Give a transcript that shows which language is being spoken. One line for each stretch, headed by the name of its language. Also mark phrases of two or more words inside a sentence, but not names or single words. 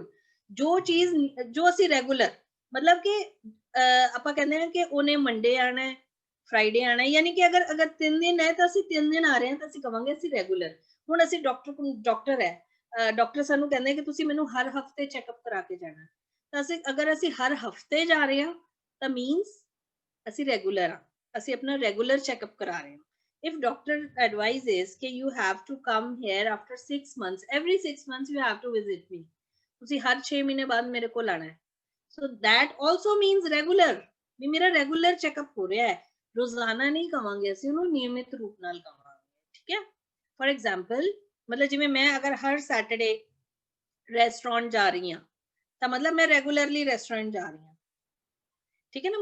Punjabi: ਜੋ ਚੀਜ਼ ਜੋ ਅਸੀਂ ਰੈਗੂਲਰ, ਮਤਲਬ ਕਿ ਆਪਾਂ ਕਹਿੰਦੇ ਹਾਂ ਕਿ ਉਹਨੇ ਮੰਡੇ ਆਣਾ ਹੈ, ਫਰਾਈਡੇ ਆਣਾ ਹੈ, ਯਾਨੀ ਕਿ ਅਗਰ 3 ਦਿਨ ਹੈ ਤਾਂ ਅਸੀਂ 3 ਦਿਨ ਆ ਰਹੇ ਹਾਂ ਤਾਂ ਅਸੀਂ ਕਵਾਂਗੇ ਅਸੀਂ ਰੈਗੂਲਰ। ਹੁਣ ਅਸੀਂ ਡਾਕਟਰ ਹੈ, ਡਾਕਟਰ ਸਾਨੂੰ ਕਹਿੰਦੇ ਕਿ ਤੁਸੀਂ ਮੈਨੂੰ ਹਰ ਹਫਤੇ ਚੈੱਕਅਪ ਕਰਾ ਕੇ ਜਾਣਾ, ਤਾਂ ਅਗਰ ਅਸੀਂ ਹਰ ਹਫਤੇ ਜਾ ਰਹੇ ਹਾਂ ਤਾਂ ਮੀਨਸ ਅਸੀਂ ਰੈਗੂਲਰ ਹਾਂ, ਅਸੀਂ ਆਪਣਾ ਰੈਗੂਲਰ ਚੈੱਕਅਪ ਕਰਾ ਰਹੇ ਹਾਂ।
English: If doctor advises that you have to come here after 6 months, every 6 months you have to visit me,
Punjabi: ਤੁਸੀਂ ਹਰ 6 ਮਹੀਨੇ ਬਾਅਦ ਮੇਰੇ ਕੋਲ ਆਣਾ ਹੈ,
English: so that also means regular,
Punjabi: ਵੀ ਮੇਰਾ ਰੈਗੂਲਰ ਚੈੱਕਅਪ ਹੋ ਰਿਹਾ ਹੈ। ਰੋਜ਼ਾਨਾ ਨਹੀਂ ਕਵਾਂਗੇ ਅਸੀਂ ਉਹਨੂੰ, ਨਿਯਮਿਤ ਰੂਪ ਨਾਲ ਕਵਾਂਗੇ, ਠੀਕ ਹੈ।
English: for example
Punjabi: ਮਤਲਬ ਜਿਵੇਂ ਮੈਂ ਅਗਰ ਹਰ ਸੈਟਰਡੇ ਰੈਸਟੋਰੈਂਟ ਜਾ ਰਹੀ ਹਾਂ ਤਾਂ ਮਤਲਬ ਮੈਂ ਰੈਗੂਲਰਲੀ ਰੈਸਟੋਰੈਂਟ ਜਾ ਰਹੀ ਹਾਂ, ਠੀਕ ਹੈ ਨਾ।